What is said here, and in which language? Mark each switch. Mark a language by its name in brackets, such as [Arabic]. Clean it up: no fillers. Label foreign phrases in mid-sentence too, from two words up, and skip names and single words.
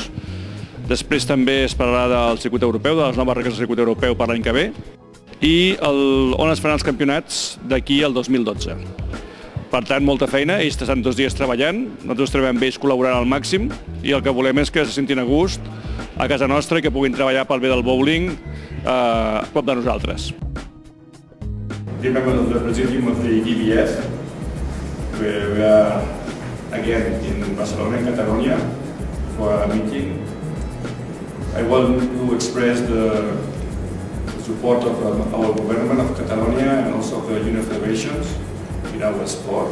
[Catalan] Després també es parlarà del circuit europeu, de les noves regles del circuit europeu per l'any que ve, i on es faran els campionats d'aquí al 2012. Per tant, molta feina, ells estan 2 dies treballant, nosaltres treballem amb ells col·laborant al màxim i el que volem és que se sentin a gust a casa nostra i que puguin treballar pel bé del bowling a prop de nosaltres. [English] Dear members of the Presidium of the EBS, we are again in Barcelona, in Catalonia, for a meeting. I want to express the support of our government of Catalonia and also of the Union Federations in our sport.